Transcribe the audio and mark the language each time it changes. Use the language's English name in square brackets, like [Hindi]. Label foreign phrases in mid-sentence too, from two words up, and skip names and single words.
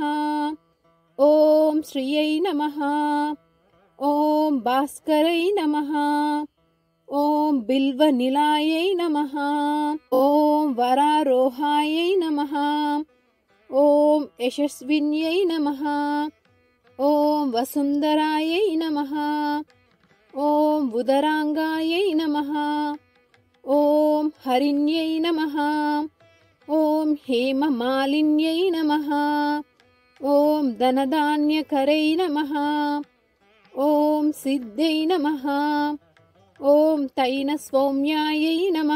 [Sanskrit] ఓం శ్రియై నమః. ఓం భాస్కరై నమః. ఓం బిల్వనిలయై నమః. ఓం వరారోహాయై నమః. ఓం యశస్విన్యై నమః. ఓం వసుంధరాయై నమః. ॐ उदराङ्गायै नमः। ॐ हरिण्यै नमः। ॐ हेममालिन्यै नमः। ॐ धनधान्यकरै नमः। ॐ सिद्ध्यै नमः। ॐ तैनसौम्यायै नमः।